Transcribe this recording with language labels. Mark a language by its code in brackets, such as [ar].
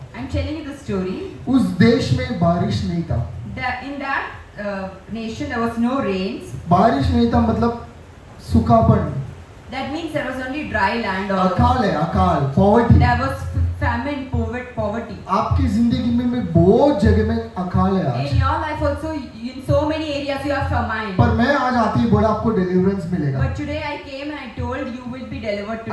[en] I'm telling you the story. [hi] उस देश में बारिश नहीं था। [en] In that nation there was no rains. [hi] बारिश नहीं था मतलब सूखापन, [en] That means there was only dry land or [hi] अकाल है, अकाल, poverty. [en] there was famine, poverty. [hi] आपकी जिंदगी में बहुत जगह में अकाल है आज। [en] In your life also, in so many areas you have famine. [hi] पर मैं आज आते ही बोला आपको डिलीवरेंस मिलेगा। [en] But today I came and I told you will be delivered